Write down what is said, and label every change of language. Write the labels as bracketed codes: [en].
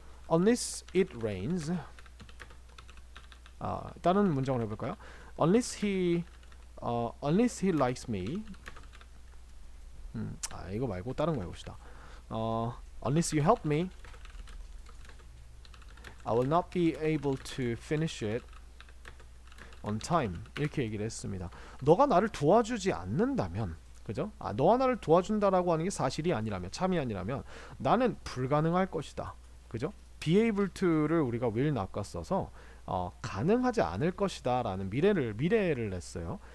[en] Unless it rains. [ko] 다른 문장을 해볼까요? [en] Unless he likes me. [ko] 이거 말고 다른 거 해봅시다. [en] Unless you help me, I will not be able to finish it on time. [ko] 이렇게 얘기를 했습니다. 너가 나를 도와주지 않는다면, 그죠? 너와 나를 도와준다라고 하는 게 사실이 아니라면, 참이 아니라면 나는 불가능할 것이다. 그죠? be able to를 우리가 will not과 써서 가능하지 않을 것이다 라는 미래를 냈어요.